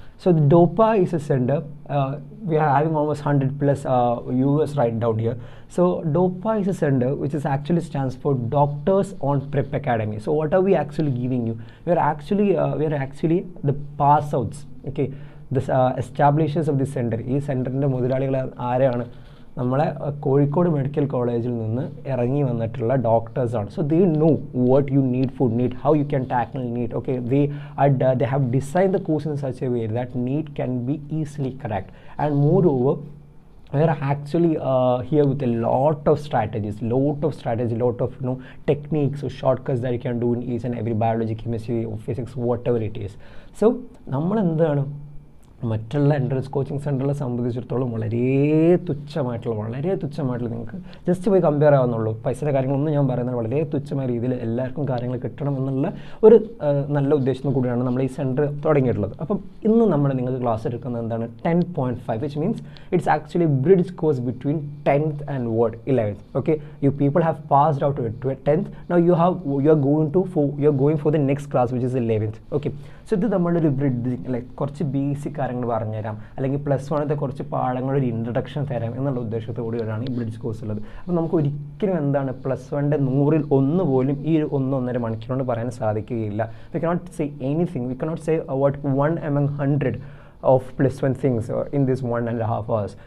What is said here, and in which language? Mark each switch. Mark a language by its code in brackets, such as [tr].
[en] So the DOPA is a center. We are having almost 100 plus US right down here. So DOPA is a center which is actually stands for Doctors on Prep Academy. So what are we actually giving you? We are actually the pass outs. Okay, the establishers of this center. This center [ml] inde mudalaligal aareyanu നമ്മളെ Kozhikode medical കോളേജിൽ നിന്ന് ഇറങ്ങി വന്നിട്ടുള്ള ഡോക്ടേഴ്സാണ്. [en] So they know what you need for NEET, how you can tackle NEET. Okay, they have designed the course in such a way that NEET can be easily cracked. And moreover, we are actually here with a lot of strategies, lot of techniques or shortcuts that you can do in each and every biology, chemistry or physics, whatever it is. [ml] So നമ്മൾ എന്താണ് മറ്റുള്ള entrance coaching സെൻറ്ററിനെ സംബന്ധിച്ചിടത്തോളം വളരെ തുച്ഛമായിട്ടുള്ള നിങ്ങൾക്ക് just പോയി compare ആവുന്നുള്ളൂ. പൈസയുടെ കാര്യങ്ങളൊന്നും ഞാൻ പറയുന്നത് വളരെ തുച്ഛമായ രീതിയിൽ എല്ലാവർക്കും കാര്യങ്ങൾ കിട്ടണം എന്നുള്ള ഒരു നല്ല ഉദ്ദേശം കൂടിയാണ് നമ്മൾ ഈ സെൻറ്റർ തുടങ്ങിയിട്ടുള്ളത്. അപ്പം ഇന്ന് നമ്മൾ നിങ്ങൾക്ക് ക്ലാസ് എടുക്കുന്നത് എന്താണ് 10.5, [en] which means it's actually a bridge course between 10th and 11th. Okay, you people have passed out to 10th, now you are going for the next class, which is 11th. [ml] Okay, so ഇത് നമ്മളൊരു bridging, like കുറച്ച് basic കാര്യങ്ങൾ പറഞ്ഞുതരാം, അല്ലെങ്കിൽ +1ത്തെ കുറച്ച് പാഠങ്ങളുടെ ഒരു introduction തരാം എന്നുള്ള ഉദ്ദേശത്തോടുകൂടിയാണ് ഈ ബ്രിഡ്ജ് കോഴ്സ് ഉള്ളത്. അപ്പോൾ നമുക്ക് ഒരിക്കലും എന്താണ് +1ൻ്റെ 100ൽ 1 പോലും ഈ 1-1.5 മണിക്കൂർ കൊണ്ട് പറയാൻ സാധിക്കുകയില്ല. [en] We cannot say anything, we cannot say what 1 among 100 of +1 things in this 1.5 hours.